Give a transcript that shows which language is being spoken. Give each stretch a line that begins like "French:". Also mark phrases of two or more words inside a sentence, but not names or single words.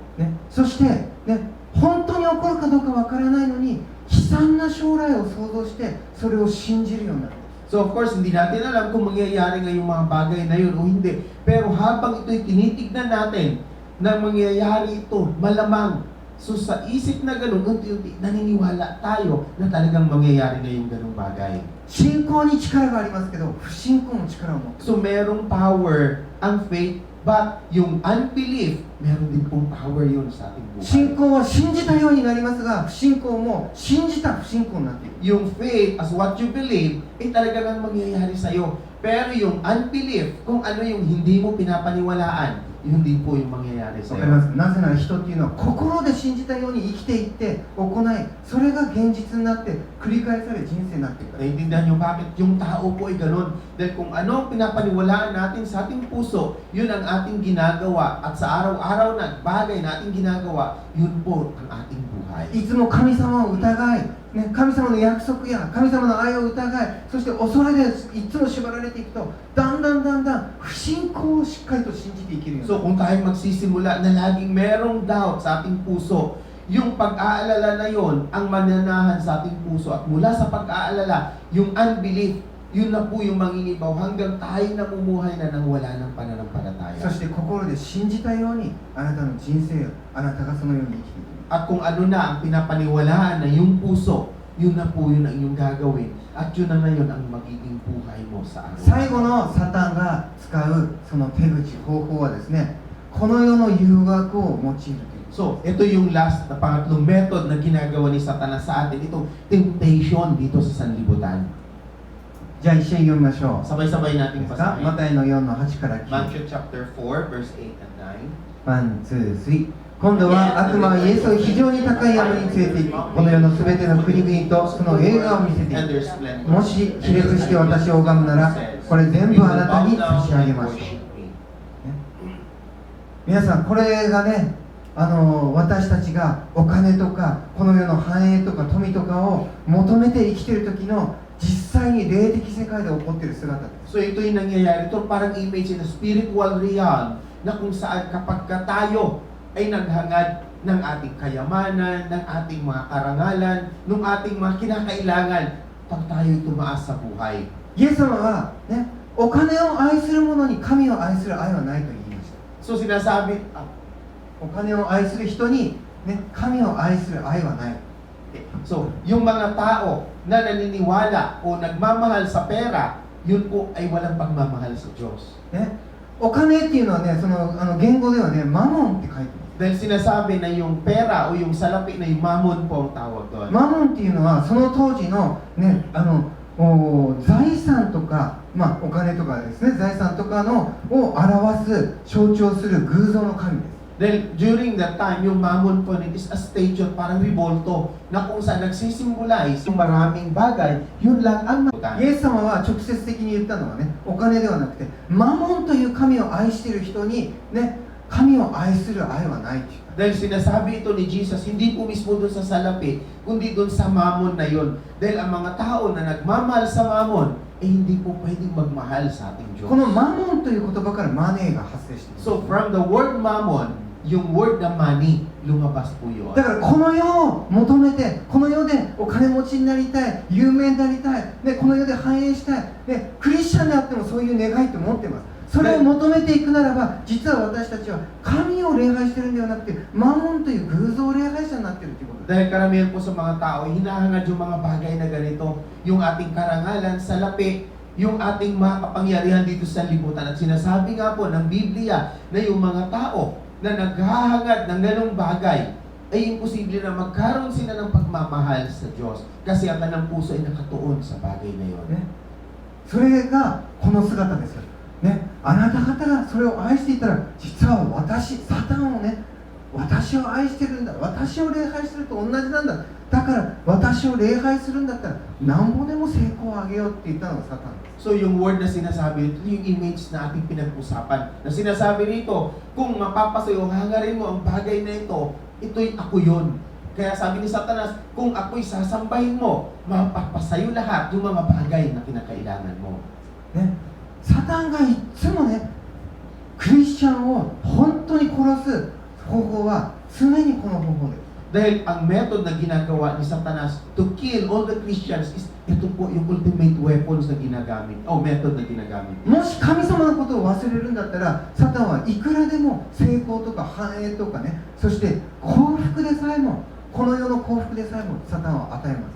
Japanese: ね、そして、ね、本当に起こるかどうかわからないのに悲惨な将来を想像してそれを信じるようになる。
English: So of course,
Filipino: hindi natin alam kung mangyayari ngayong mga bagay na yun o hindi. Pero habang ito'y tinitignan natin na mangyayari ito, malamang. So sa isip na ganun, unti-unti, naniniwala tayo na talagang mangyayari ngayong ganung bagay.
Japanese: 信仰に力がありますけど不信仰も力を持っている。
Filipino: So merong power ang faith, but yung unbelief, meron din pong power yun sa ating
Japanese: 信
Filipino: buhay.
Japanese: 仰は信じたようになりますが不信仰も信じた不信仰になっている。
English: Yung faith, as what you believe,
Filipino: talagang ang mangyayari sa'yo. Pero yung unbelief, kung ano yung hindi mo pinapaniwalaan, yun din po yung mangyayari
Japanese: わかりま
Filipino: sa'yo.
Japanese: す。なぜなら人っていうのは心で信じたように生きていって行い、それが現実になって繰り返され人生になっていくから。
Filipino: Naiintindihan nyo bakit yung tao po ay ganun. Dahil kung ano ang pinapaniwalaan natin sa ating puso, yun ang ating ginagawa. At sa araw-araw na bagay na ating ginagawa, yun po ang ating buhay.
Japanese: いつも神様を疑い、ね、神様の約束や神様の愛を疑い、そして恐れでいつも縛られていくと、だんだん不信仰をしっかりと信じていけるようになる。
Filipino: So kung tayo magsisimula na laging merong doubt sa ating puso, yung pag-aalala na yon ang mananahan sa ating puso. At mula sa pag-aalala, yung unbelief, yun na po yung mangingibaw hanggang tayo namumuhay na nang wala ng
Japanese: そ
Filipino: pananampalataya.
Japanese: して心で信じたようにあなたの人生をあなたがそのように生きていく。
Filipino: At kung ano na ang pinapaniwalaan na yung puso, yun na po yun ang inyong gagawin. At yun na ngayon ang magiging buhay mo sa
Japanese: 最
Filipino: araw.
Japanese: 後のサタンが使うその手口方法はですね、この世の誘惑を用いるという。
Filipino: So, ito yung last na pangatlong method na ginagawa ni Satanas sa atin. Itong temptation dito sa sanlibutan.
Japanese: じゃあ一緒に読みましょう。
Filipino: Sabay-sabay natin
Japanese: ですか？
Filipino: basahin.
Japanese: マタイの4の8から9。
English: Matthew chapter 4, verse 8 and one, two, three.
Japanese: 今度は悪魔はイエスを非常に高い山に連れて行き、この世のすべての国々とその映画を見せてい
English: 9. And
Japanese: く。
English: their splendor.
Japanese: もし卑劣して私を拝むなら、これ全部あなたに差し上げます。皆さん、これがね、私たちがお金とかこの世の繁栄とか富とかを求めて生きている時の実際に霊的世界で起こっている姿です。
Filipino: So ito yung nangyayari. Ito parang
English: image in a spiritual realm
Filipino: na kung saan kapag ka tayo ay naghangad ng ating kayamanan, ng ating mga karangalan, ng ating mga kinakailangan, pag tayo'y tumaas sa buhay.
Japanese: イエス様は、ね、お金を愛する者に神を愛する愛はないと言いました。
Filipino: So sinasabi,
Japanese: お金を愛する人に、ね、神を愛する愛はない。
Filipino: so yung mga tao na naniniwala o nagmamahal sa pera, yun po ay walang pagmamahal sa Diyos.
Japanese: ね、お金っていうのはね、その言語ではね、マモンって書いてます。
Filipino: Dahil sinasabi na yung pera o yung salapi na yung mammon po ang tawag doon.
Japanese: マモンっていうのはその当時の、ね、財産とか、まあ、お金とかですね、財産とかのを表す象徴する偶像の神です。
English: Dahil during that time,
Filipino: yung mammon po
English: is a statue,
Filipino: parang revolto, na kung saan nagsisimbolize yung maraming bagay, yun lang ang
Japanese: イエス様は直接的に言ったのはね、お金ではなくて、マモンという神を愛している人に、ね、神を愛する愛はないって言った。
Filipino: Dahil sinasabi ito ni Jesus, hindi po mismo doon sa salapi, kundi doon sa mammon na yun. Dahil ang mga tao na nagmamahal sa mammon, hindi po pwedeng magmahal sa ating Diyos.
Japanese: このマモンという言葉からマネーが発生している。
English: So from the word mammon,
Filipino: yung word na money, lumabas po yun.
Japanese: だからこの世を求めて、この世でお金持ちになりたい、有名になりたい、ね、この世で繁栄したい、ね、クリスチャンであってもそういう願いって持ってます。それを求めていくならば、実は私たちは神を礼拝してるんではなくて、マモンという偶像礼拝者になっているということです。
Filipino: Dahil karamihan po sa mga tao, hinahangad yung mga bagay na ganito, yung ating karangalan, salapi, yung ating mga kapangyarihan dito sa libutan. At sinasabi nga po ng Biblia na yung mga tao na naghahangad ng ganong bagay, ay imposible na magkaroon sila ng pagmamahal sa Diyos. Kasi ang kanilang puso ay nakatuon sa bagay na yun.
Japanese: ね、それがこの姿ですよ、ね、あなた方がそれを愛していたら、実は私、サタンをね、私を愛してるんだ、私を礼拝すると同じなんだ、だから私を礼拝するんだったらなんぼでも成功をあげようって言ったのがサタンです。
Filipino: So yung word na sinasabi, ito yung image na ating pinag-usapan. Na sinasabi rito, kung mapapasayo, hangarin mo ang bagay na ito, ito'y ako yun. Kaya sabi ni Satanas, kung ako'y sasambahin mo, mapapasayo lahat yung mga bagay na kinakailangan mo.
Japanese: ね、サタンがいつもね、 クリスチャンを本当に殺す方法は常にこの方法です。
Filipino: Dahil ang method na ginagawa ni Satanas
English: to kill all the Christians
Filipino: is ito po yung
English: ultimate weapons
Filipino: na ginagamit o method na ginagamit.
Japanese: もし神様のことを忘れるんだったら、サタンはいくらでも成功とか繁栄とかね、そして幸福でさえも、この世の幸福でさえもサタンは与えます。